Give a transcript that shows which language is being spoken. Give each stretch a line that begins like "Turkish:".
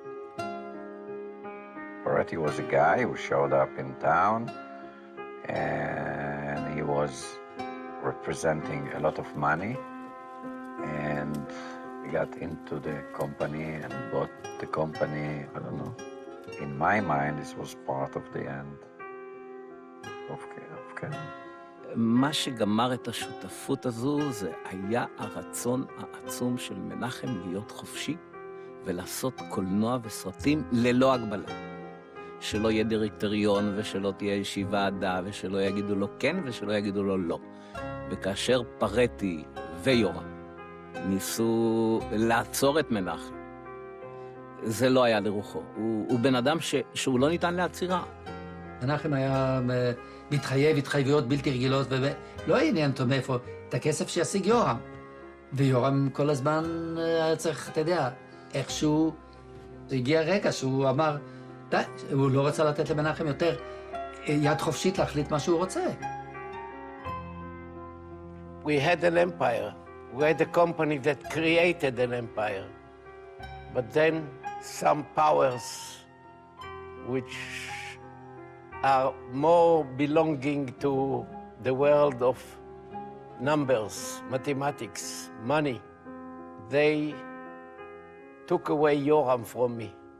English: security was a guy who showed up in town, and he was representing a lot of money, and he got into the company and bought the company. I don't know. In my mind, this was part of the end of Canon.
Hebrew: מה שגמר את השותפות הזו זה היה הרצון העצום של מנחם להיות חופשי ולעשות קולנוע וסרטים ללא הגבלה. שלא יהיה דירקטוריון ושלא תהיה איזושהי ועדה ושלא יגידו לו כן ושלא יגידו לו לא. וכאשר פרטי ויורם ניסו לעצור את מנחם, זה לא היה לרוחו. הוא בן אדם שהוא לא ניתן לעצירה. מנחם היה מתחייב התחייבויות בלתי רגילות, ולא עניין אותו מאיפה את הכסף שישיג יורם. ויורם כל הזמן היה צריך, אתה יודע, איכשהו, זה הגיע רגע שהוא אמר, די, הוא לא רצה לתת למנחם יותר יד חופשית להחליט מה שהוא רוצה.
English: We had an empire. We had a company that created an empire. But then some powers which are more belonging to the world of numbers, mathematics, money, they took away Yoram from me.